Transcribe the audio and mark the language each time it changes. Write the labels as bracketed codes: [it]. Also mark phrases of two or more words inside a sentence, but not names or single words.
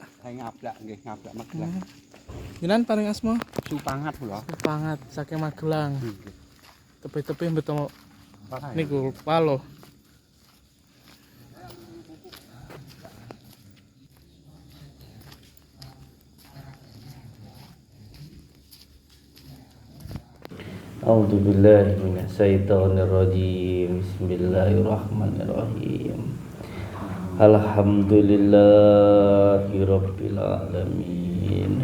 [jv] Ngablak nggih, ngablak Magelang. Jenengan paring asma? Supangat lho. Supangat saking Magelang. Tepi-tepi beto niku palo. [ar] أعوذ بالله من الشيطان الرجيم. بسم الله الرحمن الرحيم الحمد لله رب العالمين.